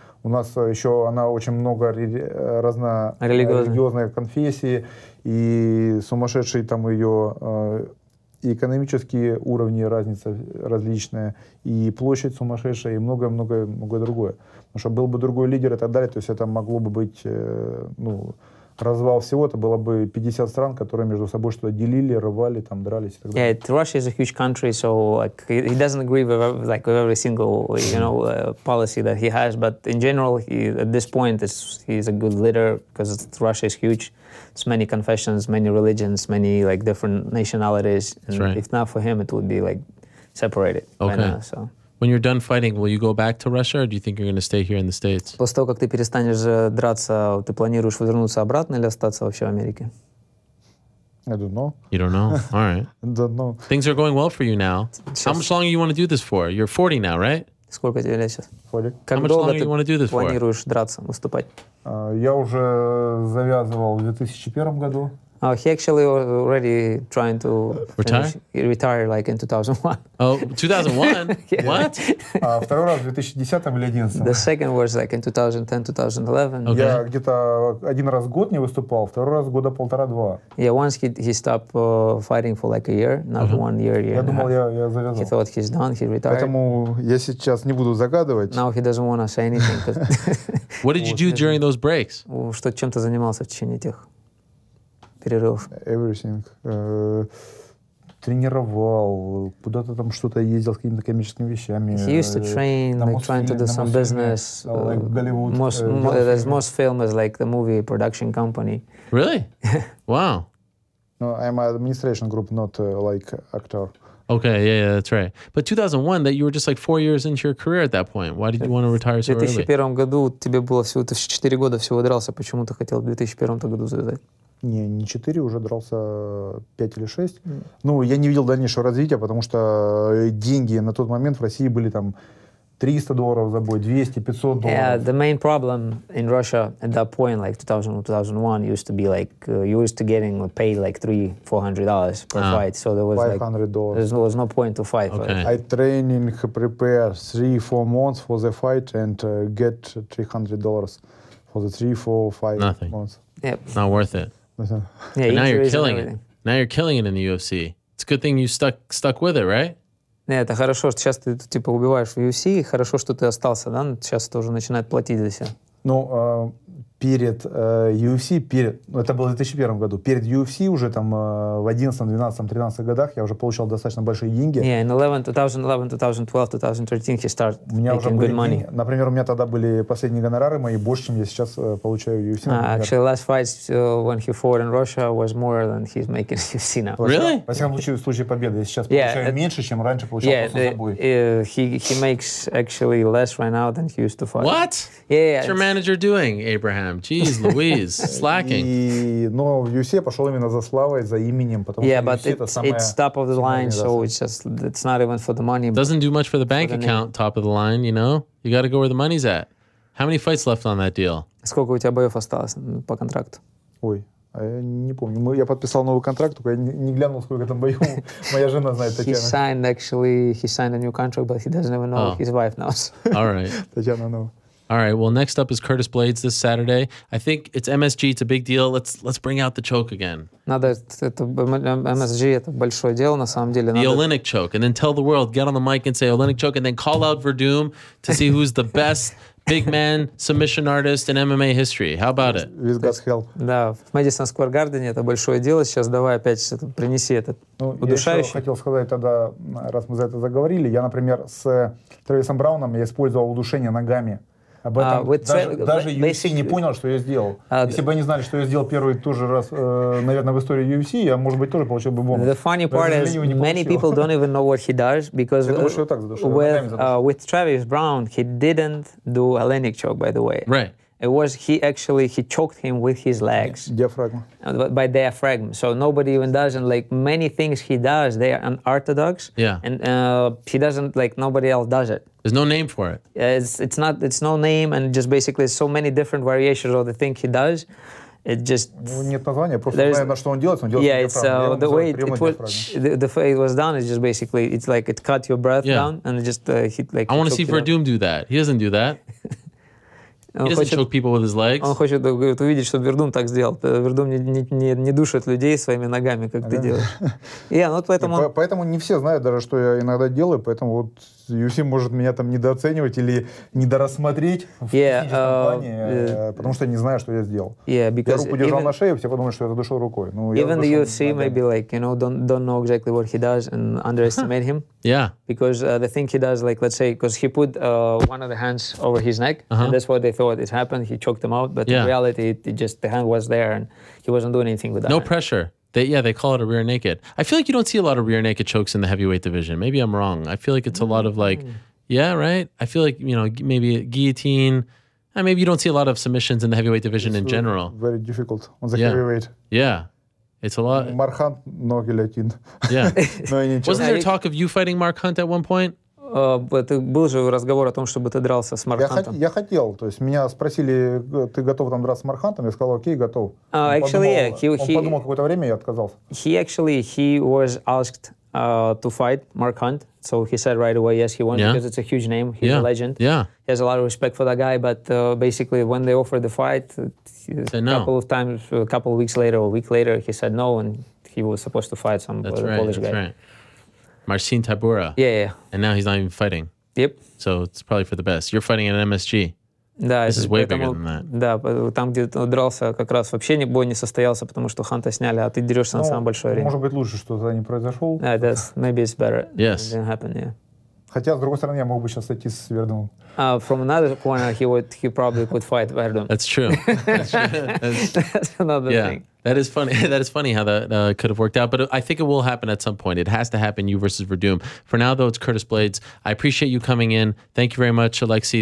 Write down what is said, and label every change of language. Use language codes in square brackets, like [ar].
[ru] У нас еще она очень много религиозной конфессии и сумасшедшие там ее и экономические уровни разница различная, и площадь сумасшедшая, и многое-многое другое. Потому что был бы другой лидер и так далее, то есть это могло бы быть, ну, развал всего, это было бы 50 стран, которые между собой что-то делили, рвали, там, дрались и так далее. [en] Yeah, Russia is a huge country, so like he doesn't agree with like with every single policy that he has, but in general, at this point, he's a good leader because Russia is huge. It's many confessions, many religions, many like different nationalities, and if not for him, it would be like separated. Okay. Right now, so. When you're done fighting, will you go back to Russia, or do you think you're going to stay here in the States? [ru] После того, как ты перестанешь драться, ты планируешь вернуться обратно или остаться вообще в Америке? [en] I don't know. You don't know? All right. Don't know. Things are going well for you now. How much longer you want to do this for? You're 40 now, right? [ru] Сколько тебе лет сейчас? 40. Как долго ты планируешь драться, выступать? Я уже завязывал в 2001 году. [en] He actually already trying to retire like in 2001. Oh, 2001? What? [ru] Второй раз в 2010 или 2011. [en] The second was like in 2010, 2011. Okay. [ru] Я где-то один раз в год не выступал, второй раз года полтора-два. [en] Yeah, once he stopped fighting for like a year, not 1 year. [ru] Я думал, я завязал. [en] He thought he's done, he retired. [ru] Поэтому я сейчас не буду загадывать. [en] Now he doesn't want to say anything. What did you do during those breaks? [ru] Чем ты занимался в течение тех перерывов? [en] Everything. [ru] Тренировал, куда-то там что-то ездил с какими-то коммерческими вещами. [en] He used to train, like trying to do some business. Like Hollywood. Most famous like the movie production company. Really? Wow. No, I'm an administration group, not like actor. Okay, yeah, that's right. But 2001, that you were just like 4 years into your career at that point. Why did you want to retire so early? [ru] В 2001 году тебе было всего, ты 4 года всего дрался, почему ты хотел в 2001 году завязать? Не 4, уже дрался 5 или 6. Ну, я не видел дальнейшего развития, потому что деньги на тот момент в России были там $300 за бой, 200, 500 долларов. [en] Yeah, the main problem in Russia at that point, like 2000, 2001, used to be like you used to getting paid like $300-400 per fight. So there was $500. there was no point to fight. Okay. I training, prepare 3-4 months for the fight and get $300 for the 3-4-5 Nothing. months. Yep. It's not worth it. Yeah, But now you're injuries and killing it. everything. Now you're killing it in the UFC. It's a good thing you stuck with it, right? [ru] Не, это хорошо, что сейчас ты типа убиваешь в UFC, и хорошо, что ты остался, да? Сейчас тоже начинает платить за себя. Ну, перед UFC, это было в 2001 году, перед UFC уже там в 11, 12, 13 годах я уже получал достаточно большие деньги. [en] Yeah, in 2011, 2012, 2013 he started [ru] У меня уже [en] making [ru] были [en] good money. [ru] деньги. Например, у меня тогда были последние гонорары мои больше, чем я сейчас получаю в UFC. [en] Actually, last fights when he fought in Russia was more than he's making in UFC now. Really? [ru] Во всяком случае, в случае победы я сейчас [en] Yeah, [ru] получаю меньше, чем раньше получал [en] Yeah, [ru] просто за бой. [en] he makes actually less right now than he used to fight. What? Yeah, What's your manager doing, Abraham? Jeez Louise, slacking. [ru] Но в UFC я пошел именно за славой, за именем, потому [en] Yeah, [ru] что [en] but [ru] UFC это самая [en] it's top of the line, so [ru] организация. [en] it's not even for the money. Doesn't do much for the bank the name. account, top of the line, you know? You got to go where the money's at. How many fights left on that deal? [ru] Сколько у тебя боев осталось по контракту? Ой, а я не помню. Я подписал новый контракт, только я не глянул, сколько там боев. Моя жена знает, [en] He [ru] Татьяна. [en] signed a new contract, but he doesn't even know his wife knows. All right. [ru] Татьяна, ну. [en] All right. Well, next up is Curtis Blaydes this Saturday. I think it's MSG. It's a big deal. Let's bring out the choke again. [ru] Надо, это MSG, это большое дело, на самом деле. [en] The Oleynik choke. And then tell the world, get on the mic and say Oleynik choke, and then call out Verdum to see who's the best big man submission artist in MMA history. How about it? With God's help. [ru] Да, в Мэдисон Сквер Гардене это большое дело. Сейчас давай опять принеси этот удушающий. Я еще хотел сказать тогда, раз мы за это заговорили, я, например, с Трэвисом Брауном я использовал удушение ногами. Об этом даже UFC не понял, что я сделал. Если бы они знали, что я сделал первый тоже раз, наверное, в истории UFC, я, может быть, тоже получил бы бонус. [en] The funny part is many people don't even know what he does because with Travis Brown, he didn't do a Oleynik choke, by the way. Right. It was he choked him with his legs. Diaphragm. By diaphragm. So nobody even does, and like many things he does, they are unorthodox. Yeah. And he doesn't, like, nobody else does it. There's no name for it. It's no name, and just basically so many different variations of the thing he does. It just [ru] нет названия, просто знаю, на что он делает. [en] Yeah, it's the way the way it was done is just basically it's like it cut your breath down and it just hit like. I want to see Verdum do that. He doesn't do that. He doesn't choke people with his legs. [ru] Он хочет увидеть, что Verdum так сделал. Verdum не душит людей своими ногами, как ты делаешь. Поэтому не все знают даже, что я иногда делаю, поэтому вот UFC может меня там недооценивать или недорассмотреть в техническом плане, потому что не знаю, что я сделал. Я руку держал на шее, все подумают, что я задушил рукой. [en] Even the UFC maybe like, you know, don't know exactly what he does and underestimate him. Yeah. Because the thing he does, like, let's say, because he put one of the hands over his neck, and that's what they thought it happened. He choked him out, but in reality, it just the hand was there, and he wasn't doing anything with that. No pressure. They call it a rear naked. I feel like you don't see a lot of rear naked chokes in the heavyweight division. Maybe I'm wrong. I feel like it's a lot of like, yeah, right? I feel like, you know, maybe guillotine. And maybe you don't see a lot of submissions in the heavyweight division in general. Very difficult on the heavyweight. Yeah. It's a lot. Mark Hunt, no guillotine. Yeah. Wasn't there talk of you fighting Mark Hunt at one point? [ru] Был же разговор о том, чтобы ты дрался с Марк Хантом. Я хотел, то есть меня спросили, ты готов там драться с Марк Хантом? Я сказал, окей, готов. Он подумал какое-то время, я отказался. [en] He was asked to fight Mark Hunt, so he said right away yes he wanted because it's a huge name, he's a legend. Yeah. He has a lot of respect for that guy, but basically when they offered the fight, a couple of weeks later or a week later, he said no, and he was supposed to fight some Polish guy. That's right. Marcin Tabura. Yeah. And now he's not even fighting. Yep. So it's probably for the best. You're fighting at MSG. [ru] Да, [en] This is way bigger than that. [ru] Да, там, где дрался, как раз вообще бой не состоялся, потому что Ханта сняли, а ты дерешься на самом большой арене. Может быть, лучше, что тогда не произошел. [en] Maybe it's better. Yes. It didn't happen, yeah. [ru] Хотя, с другой стороны, я мог бы сейчас сойти с Verdum. [en] From another corner, he probably could fight Verdum. That's true. That's another thing. That is funny. That is funny how that could have worked out. But I think it will happen at some point. It has to happen, you versus Verdum. For now, though, it's Curtis Blaydes. I appreciate you coming in. Thank you very much, Alexey.